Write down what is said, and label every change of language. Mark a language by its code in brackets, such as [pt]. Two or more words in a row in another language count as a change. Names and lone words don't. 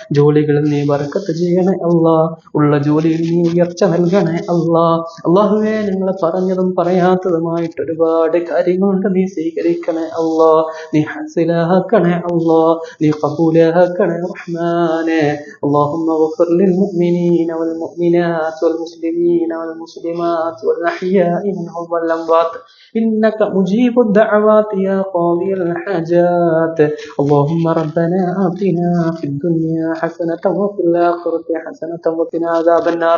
[ml] ജോലികളിൽ നീ ബർക്കത്ത് ചെയ്യണേ അല്ലാ. ഉള്ള ജോലിയിൽ നീ ഉയർച്ച നൽകണേ അല്ലാ. അള്ളാഹുവേ, നിങ്ങൾ പറഞ്ഞതും പറയാത്തതുമായിട്ട് ഒരുപാട് കാര്യങ്ങളുണ്ട്, നീ സ്വീകരിക്കണേ അല്ലാ. നീ ഹസിലാക്കണേ അല്ലാ. നീ ഖബൂലാക്കണേ റഹ്മാനെ. [ar] اللهم اغفر للمؤمنين والمؤمنات والمسلمين والمسلمات والأحياء منهم والأموات إنك مجيب الدعوات يا قاضي الحاجات. اللهم ربنا آتنا في الدنيا حسنة وفي الآخرة حسنة وقنا عذاب النار.